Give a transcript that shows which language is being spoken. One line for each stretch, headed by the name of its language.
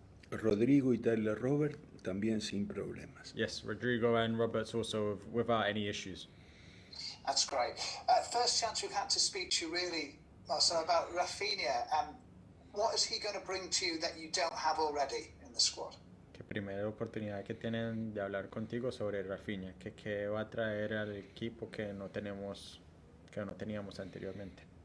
Spanish: Rodrigo y Tyler Robert también sin problemas.
English: Yes, Rodrigo and Roberts also without any issues. That's great. First chance we've had to speak to you really, Marcelo, about Rafinha. What is he going to bring to you that you don't have already in the squad?
Spanish: Que primera oportunidad que tienen de hablar contigo sobre Rafinha, que va a traer al equipo que no teníamos anteriormente.